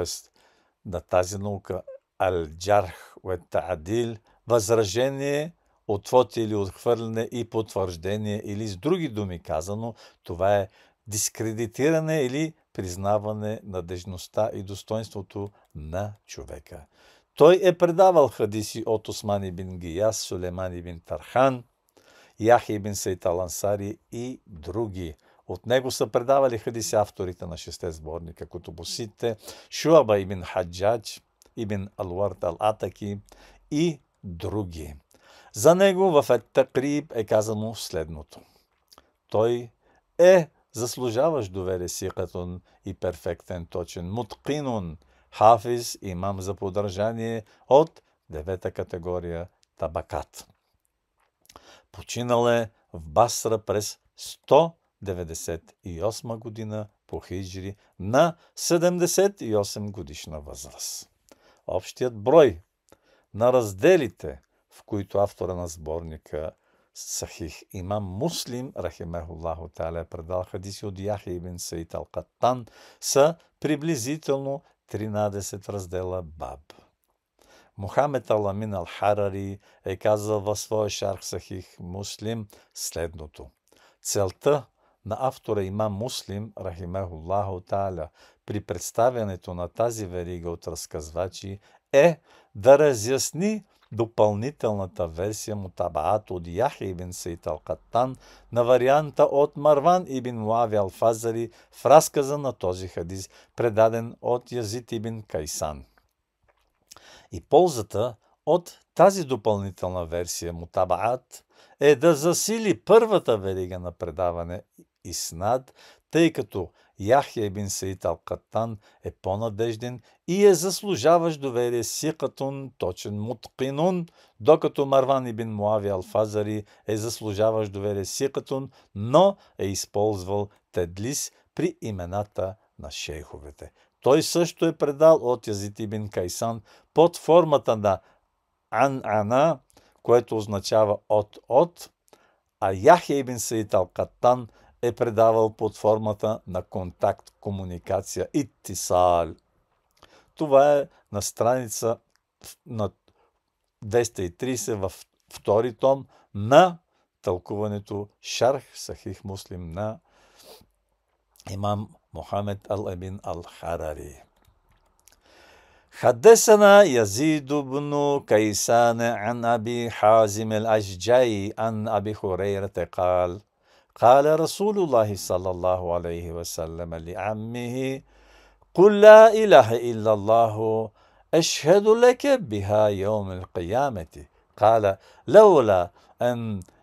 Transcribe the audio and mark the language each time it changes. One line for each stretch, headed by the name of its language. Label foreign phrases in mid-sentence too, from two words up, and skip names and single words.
Bulgarian: на тази наука, Ал-Джарх ве Та'дил, възражение, отвод или отхвърляне и потвърждение, или с други думи казано, това е дискредитиране или признаване надежността и достоинството на човека. Той е предавал хадиси от Осман ибн Гияс, Сулейман ибн Тархан, Яхя ибн Саид ал-Ансари и други. От него са предавали хадиси авторите на 6 сборника, кутубусите, Шуаба ибн Хаджадж, ибн Алвард ал-Атаки и други. За него в Ат-Такриб е казано следното: той е заслужаващ доверие, сикатун и перфектен, точен, мутқинун, хафиз, имам за подражание от 9-та категория, табакат. Починал е в Басра през 198 година по хиджри на 78 годишна възраст. Общият брой на разделите, в които автора на сборника Сахих имам Муслим,
Arabic: رحمه الله تعالى,
Bulgarian: предал хадиси от Яхя ибн Саид ал-Каттан, са приблизително 13 раздела баб. Мухамед ал-Амин ал-Харари е казал във своя шарх Сахих Муслим следното: целта на автора имам Муслим,
Arabic: رحمه الله تعالى,
Bulgarian: при представянето на тази верига от разказвачи е да разясни допълнителната версия Мутабаат от Яхя ибн Саид ал-Каттан на варианта от Марван ибн Муави ал-Фазари в разказа на този хадис, предаден от Язид ибн Кайсан. И ползата от тази допълнителна версия Мутабаат е да засили първата верига на предаване Иснад, тъй като Яхя ибн Саид ал-Каттан е по-надежден и е заслужаващ доверие, сикатун, точен, мутқинун, докато Марван ибн Муави ал-Фазари е заслужаващ доверие, сикатун, но е използвал тедлис при имената на шейховете. Той също е предал от Язид ибн Кайсан под формата на ан-ана, което означава от, а Яхя ибн Саид ал-Каттан е предавал под формата на контакт, комуникация, иттисал. Това е на страница на 230 във втори том на тълкуването Шарх Сахих Муслим на имам Мухамед ал-Амин ал-Харари.
Arabic: حدثنا يزيد بن كيسان عن أبي حازم الأشجعي عن أبي هريرة قال قال رسول الله صلى الله عليه وسلم لعمه قل لا إله إلا الله أشهد لك بها يوم القيامة قال لولا أن